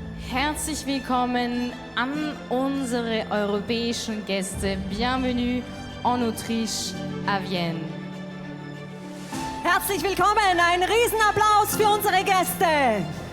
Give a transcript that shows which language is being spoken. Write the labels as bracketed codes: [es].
[de] Herzlich willkommen an unsere europäischen Gäste. [fr] Bienvenue en Autriche, à Vienne. [de] Herzlich willkommen, ein Riesenapplaus für unsere Gäste.